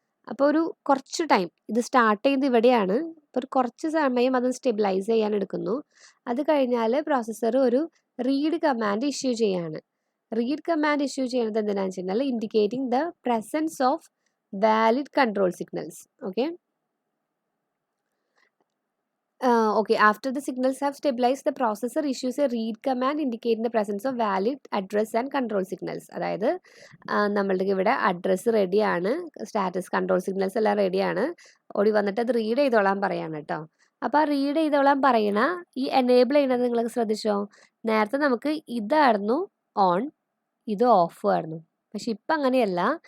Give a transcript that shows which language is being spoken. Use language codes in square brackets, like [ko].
[ml] അപ്പോൾ ഒരു കുറച്ച് ടൈം, ഇത് സ്റ്റാർട്ട് ചെയ്യുന്നത് ഇവിടെയാണ്, അപ്പോൾ ഒരു കുറച്ച് സമയം അത് സ്റ്റെബിലൈസ് ചെയ്യാൻ എടുക്കുന്നു. അത് കഴിഞ്ഞാൽ പ്രോസസ്സർ ഒരു റീഡ് കമാൻഡ് ഇഷ്യൂ ചെയ്യാണ്. റീഡ് കമാൻഡ് ഇഷ്യൂ ചെയ്യുന്നത് എന്തിനാണെന്ന് വെച്ച് കഴിഞ്ഞാൽ [en] Indicating the presence of valid control signals. Okay. Okay, after the signals have stabilized, the processor issues a read command indicating the presence of valid address and control signals. [ml] അതായത് നമ്മളുടെ ഇവിടെ address റെഡിയാണ്, status control signals എല്ലാം റെഡിയാണ്. ഓടി വന്നിട്ട് അത് read ചെയ്തോളാൻ പറയാണ് കേട്ടോ. അപ്പോൾ ആ റീഡ് ചെയ്തോളാൻ പറയണ ഈ എനേബിൾ ചെയ്യുന്നത് നിങ്ങൾ ശ്രദ്ധിച്ചോ, നേരത്തെ നമുക്ക് ഇതായിരുന്നു ഓൺ, ഇത് ഓഫ് ആയിരുന്നു. പക്ഷെ ഇപ്പം അങ്ങനെയല്ല.